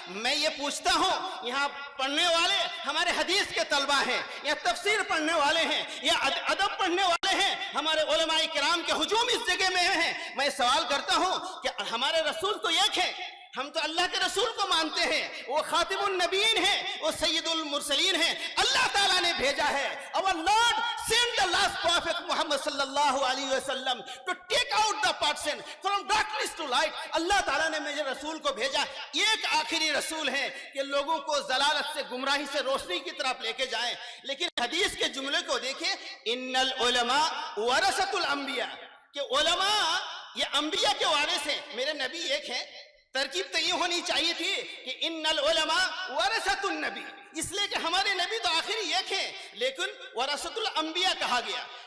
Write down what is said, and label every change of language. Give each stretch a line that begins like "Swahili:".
Urdu: میں یہ پوچھتا ہوں، یہاں پڑھنے والے ہمارے حدیث کے طلبہ ہیں، یا تفسیر پڑھنے والے ہیں، یا ادب پڑھنے والے ہیں، ہمارے علماء کرام کے ہجوم اس جگہ میں ہیں. میں سوال کرتا ہوں کہ ہمارے رسول تو ایک ہے، ہم تو اللہ کے رسول کو مانتے ہیں، وہ خاتم النبیین ہیں، وہ سید المرسلین ہیں، اللہ تعالیٰ نے بھیجا ہے.
English: Our Lord sent the last prophet Muhammad sallallahu alaihi wasallam to take out the person from darkness to light.
Urdu: اللہ تعالیٰ نے مجھے رسول کو بھیجا، ایک آخری رسول ہے کہ لوگوں کو ضلالت سے، گمراہی سے روشنی کی طرف لے کے جائیں. لیکن حدیث کے جملے کو دیکھیں،
Arabic: ان العلماء ورثۃ الانبیاء،
Urdu: کہ علماء یہ انبیاء کے وارث ہیں. میرے نبی ایک ہیں، ترکیب تو یہ ہونی چاہیے تھی کہ
Arabic: ان العلماء ورثۃ النبی،
Urdu: اس لیے کہ ہمارے نبی تو آخری ایک ہیں، لیکن ورثۃ الانبیاء کہا گیا.